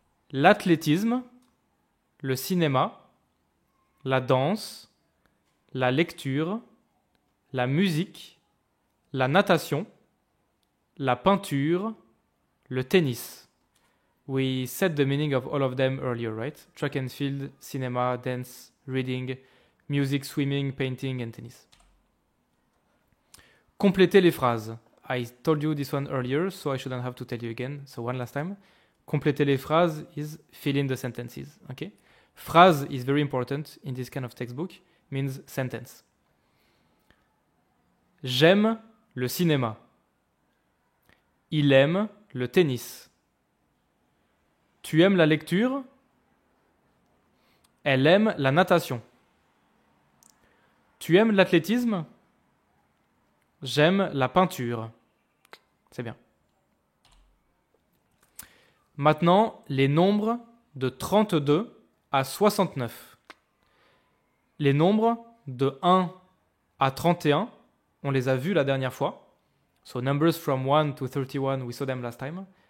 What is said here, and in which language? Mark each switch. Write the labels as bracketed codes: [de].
[fr] L'athlétisme, le cinéma, la danse, la lecture, la musique, la natation, la peinture, le tennis. [en] We said the meaning of all of them earlier, right? Track and field, cinema, dance, reading, music, swimming, painting and tennis. [fr] Complétez les phrases. [en] I told you this one earlier, so I shouldn't have to tell you again. So one last time. [fr] Compléter les phrases [en] is fill in the sentences. Okay? Phrase is very important in this kind of textbook. Means sentence. [fr] J'aime le cinéma. Il aime le tennis. Tu aimes la lecture? Elle aime la natation. Tu aimes l'athlétisme? J'aime la peinture. C'est bien. Maintenant, les nombres de 32 à 69. Les nombres de 1 à 31, on les a vus la dernière fois. [en] So numbers from 1 to 31, we saw them last time.